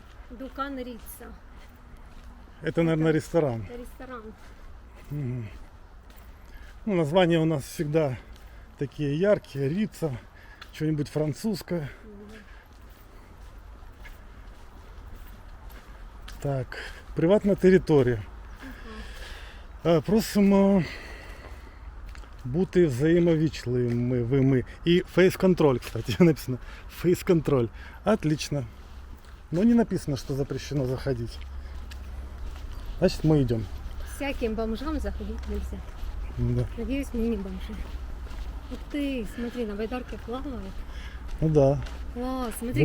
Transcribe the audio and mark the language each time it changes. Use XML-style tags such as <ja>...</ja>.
<ru>Дукан Рица. Это, наверное, ресторан. Это ресторан. Угу. Ну, названия у нас всегда такие яркие. Рица, что-нибудь французское.</ru> <uk>Так, приватна територія. Просимо бути взаємовічливими.</uk> <ru>І фейс-контроль, кстати, написано. Фейс-контроль. Отлично. Но не написано, что запрещено заходить. Значит, мы идем. Всяким бомжам заходить нельзя. Да. Надеюсь, мы не бомжи. Ух ты, смотри, на байдарке плавают. Ну да. Класс, смотри,</ru>